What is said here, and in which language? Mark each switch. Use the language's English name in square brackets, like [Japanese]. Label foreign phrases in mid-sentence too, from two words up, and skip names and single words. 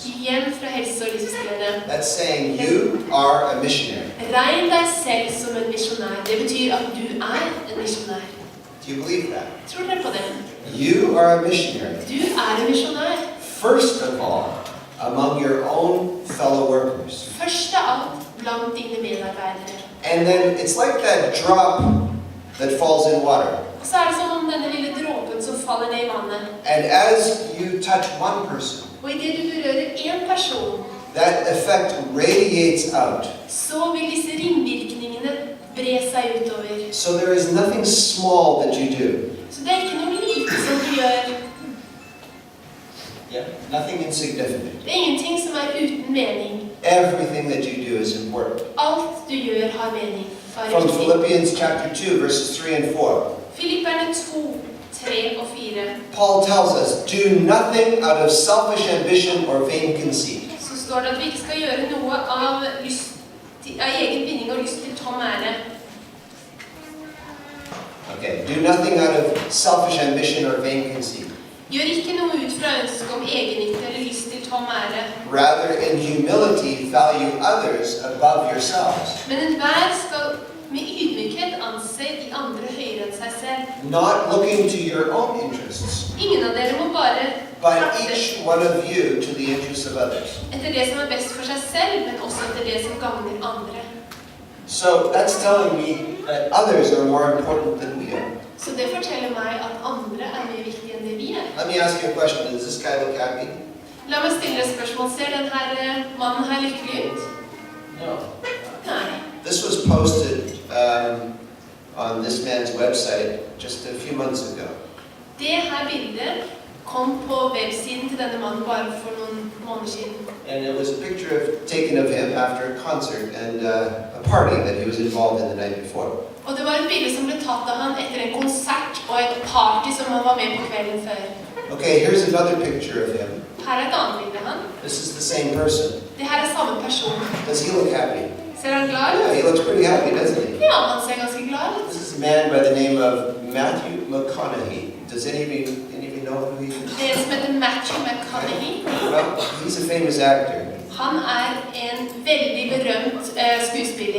[Norwegian] Igjen fra helse- og livsglede. [English] That's saying you are a missionary. [Norwegian] Regn deg selv som en misjonær. Det betyr at du er en misjonær. [English] Do you believe that? [Norwegian] Tror dere på det? [English] You are a missionary. [Norwegian] Du er en misjonær. [English] First of all, among your own fellow workers. [Norwegian] Først av alt blant dine medarbeidere. [English] And then it's like that drop that falls in water. [Norwegian] Og så er det som om denne lille dråpen som faller ned i vannet. [English] And as you touch one person, [Norwegian] Og i det du berører en person, [English] that effect radiates out. [Norwegian] så vil disse ringvirkningene bre seg utover. [English] So there is nothing small that you do. [Norwegian] Så det er ikke noe lite som du gjør. Yeah. [English] Nothing insignificant. [Norwegian] Det er ingenting som er uten mening. [English] Everything that you do is important. [Norwegian] Alt du gjør har mening. [English] From Philippians chapter 2, verses 3 and 4. [Norwegian] Filipperne 2, 3 og 4. [English] Paul tells us, do nothing out of selfish ambition or vain conceit. [Norwegian] Så står det at vi ikke skal gjøre noe av egen vinning og lyst til tom ære. [English] Okay, do nothing out of selfish ambition or vain conceit. [Norwegian] Gjør ikke noe ut fra ønske om egennytte eller lyst til tom ære. [English] Rather, in humility, value others above yourselves. [Norwegian] Men enhver skal med ydmykhet anse de andre høyere enn seg selv. [English] Not looking to your own interests, [Norwegian] Ingen av dere må bare [English] but [Norwegian] trakte [English] each one of you to the interests of others. [Norwegian] etter det som er best for seg selv, men også etter det som gagner andre. [English] So that's telling me that others are more important than we are. [Norwegian] Så det forteller meg at andre er mer viktige enn det vi er. [English] Let me ask you a question. Does this guy look happy? [Norwegian] La meg stille et spørsmål. Ser denne mannen her lykkelig ut? [English] No. [Norwegian] Nei. [English] This was posted on this man's website just a few months ago. [Norwegian] Det her bildet kom på websiden til denne mannen bare for noen måneder siden. [English] And it was a picture taken of him after a concert and a party that he was involved in the night before. [Norwegian] Og det var et bilde som ble tatt av han etter en konsert og et party som han var med på kvelden før. [English] Okay, here's another picture of him. [Norwegian] Her er et annet bilde av han. [English] This is the same person. [Norwegian] Det her er samme person. [English] Does he look happy? [Norwegian] Ser han glad [English] Yeah, [Norwegian] ut? [English] he looks pretty happy, doesn't he? [Norwegian] Ja, han ser ganske glad ut. [English] This is a man by the name of Matthew McConaughey. Does any of you know who he is? [Norwegian] Det er en som heter Matthew McConaughey. [English] Well, he's a famous actor. [Norwegian] Han er en veldig berømt skuespiller.